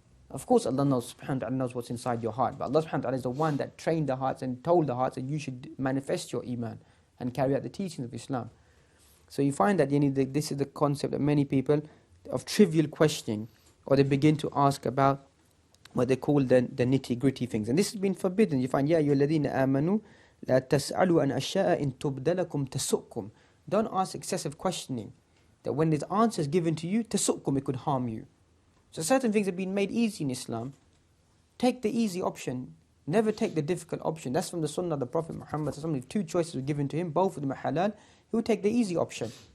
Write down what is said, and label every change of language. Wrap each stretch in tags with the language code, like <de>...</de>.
<en>Of course Allah knows, subhanahu wa ta'ala knows what's inside your heart, but Allah subhanahu wa ta'ala is the one that trained the hearts and told the hearts that you should manifest your iman and carry out the teachings of Islam. So you find that this is the concept that many people of trivial questioning, or they begin to ask about what they call the nitty-gritty things. And this has been forbidden. You find,</en> <ar>يَا أَيُّهَا الَّذِينَ آمَنُوا لَا تَسْأَلُوا عَنْ أَشْيَاءَ إِن تُبْدَ لَكُمْ تَسُؤْكُمْ.</ar> <en>Don't ask excessive questioning. That when there's answers given to you,</en> <ar>تَسُؤْكُمْ,</ar> <en>it could harm you. So certain things have been made easy in Islam. Take the easy option. Never take the difficult option. That's from the sunnah of the Prophet Muhammad. If two choices were given to him, both of them are halal, he would take the easy option.</en>